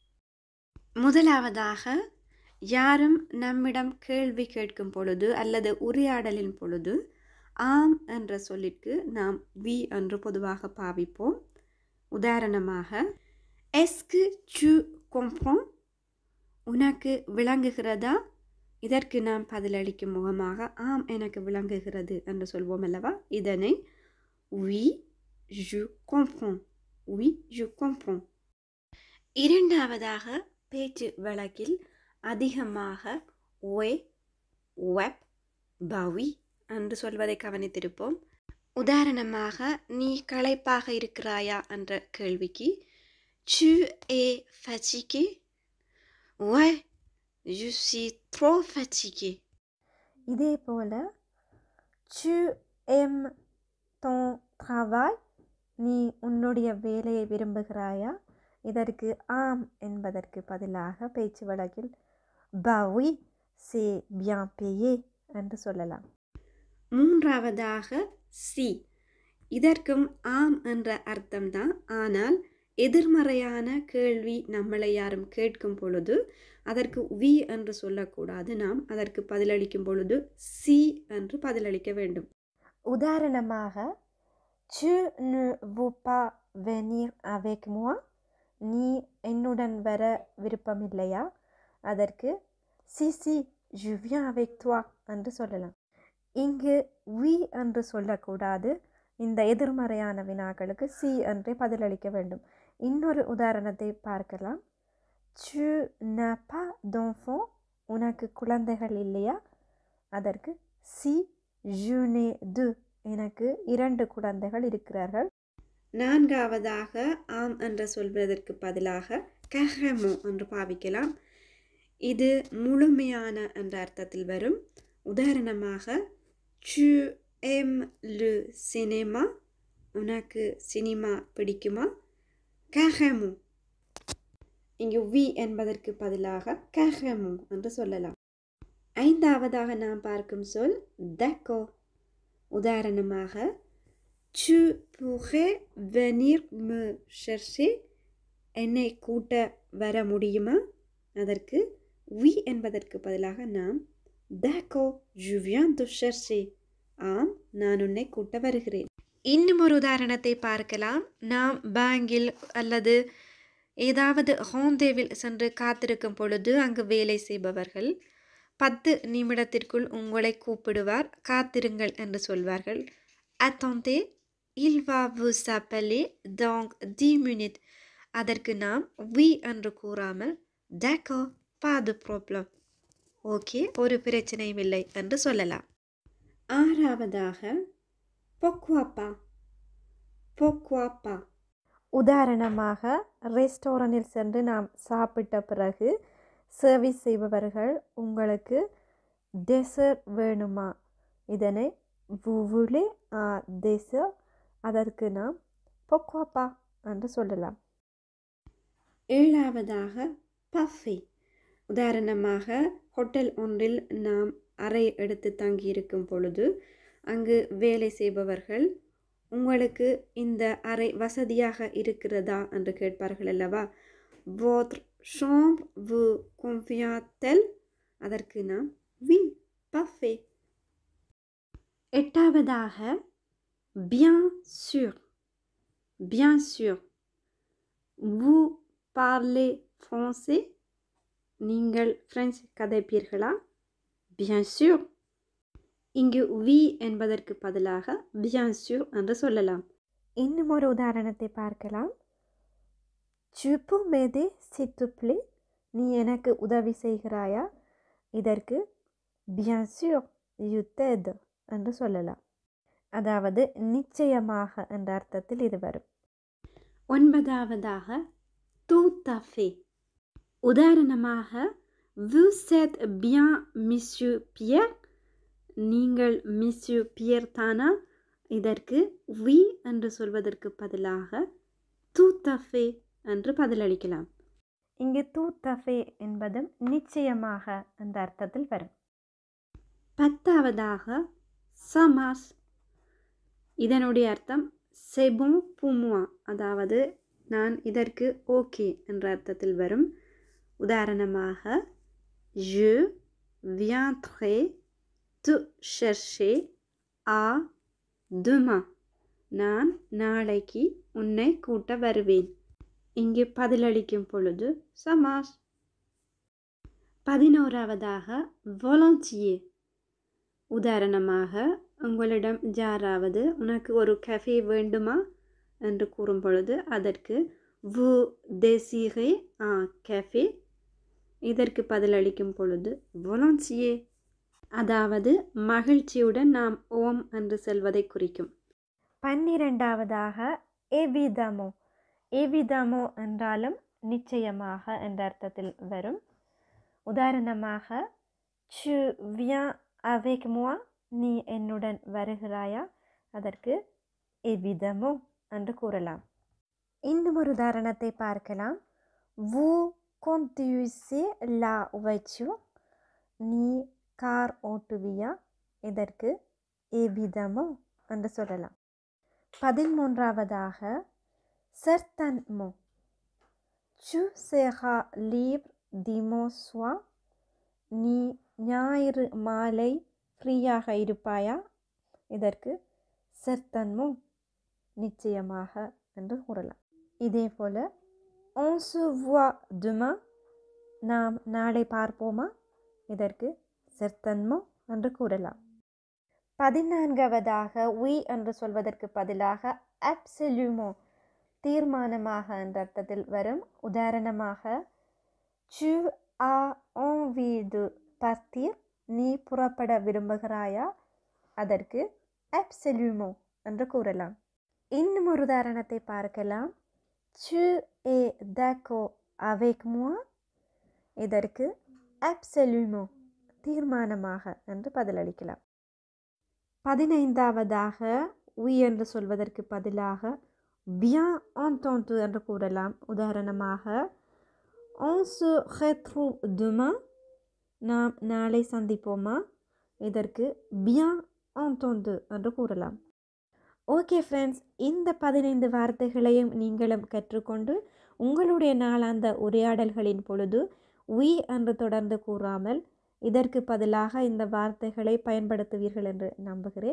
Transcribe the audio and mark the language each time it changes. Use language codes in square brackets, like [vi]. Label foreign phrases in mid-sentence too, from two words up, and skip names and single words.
[ta] முதலாவதாக, யாரும் நம்மிடம் கேள்வி கேட்கும் பொழுது அல்லது உரையாடலின் பொழுது ஆம் என்ற சொல்லிற்கு நாம் வி என்று பொதுவாக பாவிப்போம். உதாரணமாக, [fr] Est-ce que tu comprends, [ta] உனக்கு விளங்குகிறதா? இதற்கு நாம் பதிலளிக்கும் முகமாக ஆம் எனக்கு விளங்குகிறது என்று சொல்வோம் அல்லவா? [fr] இதனை oui je comprends, oui je comprends. இரண்டாவதாக, பேச்சு வழக்கில் அதிகமாக ouais, web, bah oui என்று சொல்வதை கவனித்திருப்போம். [ta] உதாரணமாக, நீ களைப்பாக இருக்கிறாயா என்ற கேள்விக்கு [fr] tu es fatigué? Ouais, je suis trop fatigué. [ta] இதே போல [fr] tu aimes ton travail, [ta] நீ உன்னுடைய வேலையை விரும்புகிறாயா? இதற்கு ஆம் என்பதற்கு பதிலாக பேச்சு வழக்கில் [fr] bah oui, c'est bien payé [ta] என்று சொல்லலாம். மூன்றாவதாக சி. இதற்கும் ஆம் என்ற அர்த்தம்தான். ஆனால் எதிர்மறையான கேள்வி நம்மளை யாரும் கேட்கும் பொழுது அதற்கு வி என்று சொல்லக்கூடாது. நாம் அதற்கு பதிலளிக்கும் பொழுது சி என்று பதிலளிக்க வேண்டும். உதாரணமாக, [fr] tu ne veux pas venir avec moi, [ta] நீ என்னுடன் வர விருப்பமில்லையா? அதற்கு [fr] si si je viens avec toi [ta] என்று சொல்லலாம். இங்கு வி என்று சொல்லக்கூடாது. இந்த எதிர்மறையான வினாக்களுக்கு சி என்றே பதிலளிக்க வேண்டும். இன்னொரு உதாரணத்தை பார்க்கலாம். [fr] tu n'as pas d'enfant, [ta] உனக்கு குழந்தைகள் இல்லையா? [fr] அதற்கு si je n'ai deux, [ta] எனக்கு 2 குழந்தைகள் இருக்கிறார்கள். நான்காவதாக, ஆம் என்று சொல்வதற்கு பதிலாக carrément என்று பாவிக்கலாம். இது முழுமையான என்ற அர்த்தத்தில் வரும். உதாரணமாக, [fr] tu aimes le cinéma, [ta] உனக்கு சினிமா பிடிக்குமா? carrément. இங்கு வி என்பதற்கு பதிலாக carrément என்று சொல்லலாம். ஐந்தாவதாக நாம் பார்க்கும் சொல் d'accord. [fr] உதாரணமாக, tu pourrais venir me chercher, [ta] என்னை கூட்ட வர முடியுமா? அதற்கு வி என்பதற்கு பதிலாக நாம் [fr] d'accord, je viens te chercher, [ta] ஆம் நான் உன்னை கூட்ட வருகிறேன். இன்னும் ஒரு உதாரணத்தை பார்க்கலாம். நாம் பேங்கில் அல்லது ஏதாவது ஹோந்தேவில் சென்று காத்திருக்கும் பொழுது அங்கு வேலை செய்பவர்கள் 10 நிமிடத்திற்குள் உங்களை கூப்பிடுவார், காத்திருங்கள் என்று சொல்வார்கள். [fr] attendez, il va vous appeler dans 10 minutes. [ta] அதற்கு நாம் oui என்று கூறாமல் [fr] d'accord, pas de problème, [ta] ஓகே ஒரு பிரச்சனையும் இல்லை என்று சொல்லலாம். [fr] ஆறாவதாக pourquoi pas, pourquoi pas. [ta] உதாரணமாக, ரெஸ்டாரண்டில் சென்று நாம் சாப்பிட்ட பிறகு சர்வீஸ் செய்பவர்கள் உங்களுக்கு டெசர்ட் வேணுமா? [fr] இதனை vous voulez un dessert, [ta] அதற்கு நாம் [fr] pourquoi pas [ta] என்று சொல்லலாம். ஏழாவதாக பஃபே. உதாரணமாக, ஹோட்டல் ஒன்றில் நாம் அறை எடுத்து தங்கியிருக்கும் பொழுது அங்கு வேலை செய்பவர்கள் உங்களுக்கு இந்த அறை வசதியாக இருக்கிறதா என்று கேட்பார்கள் அல்லவா? [fr] votre chambre vous convient-elle? [ta] அதற்கு நாம் [fr] oui, parfait. எட்டாவதாக bien sûr, bien sûr. vous parlez français, [ta] நீங்கள் பிரெஞ்சு கதைப்பீர்களா? [fr] bien sûr. [ta] இங்கு வி என்பதற்கு பதிலாக [fr] bien sûr [ta] என்று சொல்லலாம். இன்னும் ஒரு உதாரணத்தை பார்க்கலாம். [fr] Tu peux m'aider s'il te plaît? [ta] நீ எனக்கு உதவி செய்கிறாயா? இதற்கு [fr] bien sûr je t'aide [ta] என்று சொல்லலாம். அதாவது நிச்சயமாக என்ற அர்த்தத்தில் இது வரும். [fr] 9வதாக tout à fait. உதாரணமாக vous êtes bien monsieur Pierre? [ta] நீங்கள் monsieur Pierre தானா? இதற்கு oui என்று சொல்வதற்கு பதிலாக [fr] tout à fait [ta] என்று பதிலளிக்கலாம். இங்கு [fr] tout à fait [ta] என்பதும் நிச்சயமாக என்ற அர்த்தத்தில் வரும். [fr] 10வதாக ça marche. [ta] இதனுடைய அர்த்தம் [fr] c'est bon pour moi, [ta] அதாவது நான் இதற்கு ஓகே என்ற அர்த்தத்தில் வரும். [fr] உதாரணமாக je viendrai te chercher à demain. [ta] நான் நாளைக்கு உன்னை கூட்ட வருவேன். இங்கு பதிலளிக்கும் பொழுது [fr] ça marche. [ta] 11வதாக volontiers. உதாரணமாக உங்களிடம் யாராவது உனக்கு ஒரு கஃபே வேண்டுமா என்று கூறும் பொழுது அதற்கு [fr] vous désirez un café? [ta] இதற்கு பதிலளிக்கும் பொழுது volontiers, அதாவது மகிழ்ச்சியுடன் நாம் ஓம் என்று சொல்வதை குறிக்கும். 12வதாக évidemment. évidemment என்றாலும் நிச்சயமாக என்ற அர்த்தத்தில் வரும். [fr] உதாரணமாக tu viens avec moi? [ta] நீ என்னுடன் வருகிறாயா? அதற்கு évidemment என்று கூறலாம். இன்னும் ஒரு உதாரணத்தை பார்க்கலாம். [fr] vous conduisez la voiture? [ta] நீ கார் ஓட்டுவியா? இதற்கு évidemment என்று சொல்லலாம். 13வதாக certainement. [fr] tu seras libre dimanche soir? [ta] நீ ஞாயிறு மாலை ஃப்ரீயாக இருப்பாயா? இதற்கு certainement நிச்சயமாக என்று கூறலாம். இதே போல [fr] on se voit demain? [ta] நாம் நாளை பார்ப்போமா? இதற்கு certainement என்று கூறலாம். 14வதாக oui என்று சொல்வதற்கு பதிலாக absolument தீர்மானமாக என்ற அர்த்தத்தில் வரும். [fr] உதாரணமாக tu as envie de partir? [ta] நீ புறப்பட விரும்புகிறாயா? அதற்கு absolument என்று கூறலாம். இன்னும் ஒரு உதாரணத்தை பார்க்கலாம். [fr] tu es d'accord avec moi? [ta] இதற்கு absolument தீர்மானமாக என்று பதிலளிக்கலாம். 15வதாக oui என்று சொல்வதற்கு பதிலாக [fr] bien entendu [ta] என்று கூறலாம். [fr] உதாரணமாக on se retrouve demain? [ta] நாம் நாளை சந்திப்போமா? இதற்கு [fr] bien entendu [ta] என்று கூறலாம். ஓகே ஃப்ரெண்ட்ஸ், இந்த 15 வார்த்தைகளையும் நீங்களும் கற்றுக்கொண்டு உங்களுடைய நாளாந்த உரையாடல்களின் பொழுது oui என்று தொடர்ந்து கூறாமல் இதற்கு பதிலாக இந்த வார்த்தைகளை பயன்படுத்துவீர்கள் என்று நம்புகிறேன்.